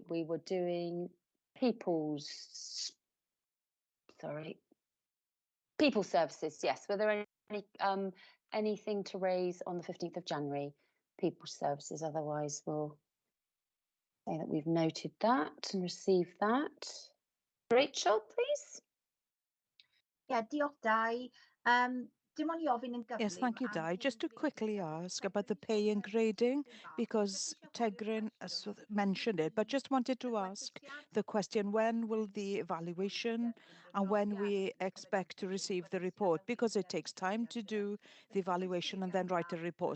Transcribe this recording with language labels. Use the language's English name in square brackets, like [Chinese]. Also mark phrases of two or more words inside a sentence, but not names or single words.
[English] We were doing people services. Yes. Were there any anything to raise on the 15th of January? People services. Otherwise, we'll say that we've noted that and received that. Rachel, please. Yeah, [Welsh] diolch Dai. Dim ond I ofyn yn gyflym. [English] Yes, thank you, Di. Just to quickly ask about the pay and grading, because Tegrin has mentioned it, but just wanted to ask the question, when will the evaluation and when we expect to receive the report? Because it takes time to do the evaluation and then write a report.